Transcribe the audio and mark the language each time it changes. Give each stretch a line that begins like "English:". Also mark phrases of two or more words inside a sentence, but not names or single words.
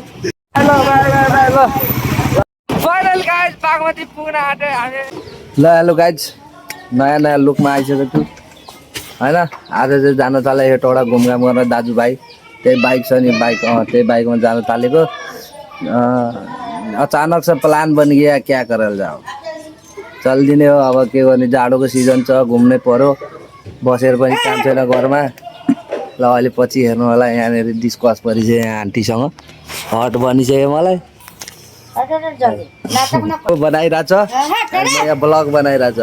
Nepali: ल ल
English: final guys
Nepali: बागमती पुग्न आँट्यो हामी। ल
English: hello guys,
Nepali: नयाँ नयाँ लुकमा आइसकेको छु होइन। आज चाहिँ जान थालेँ हेटौडा घुमघाम गर्न दाजुभाइ। त्यही बाइक छ नि, बाइक त्यही बाइकमा जान थालेको।
Hindi: अचानक से प्लान बन गया, क्या करल जाओ,
Nepali: चलिदिने हो। अब के गर्ने, जाडोको सिजन छ, घुम्नै पर्यो। बसेर पनि काम छैन घरमा। ल अहिले पछि हेर्नु होला, यहाँनिर डिस्कस परिसक्यो यहाँ आन्टीसँग, हट बनिसक्यो मलाई। बनाइरहेछ यहाँ ब्लग बनाइरहेछ।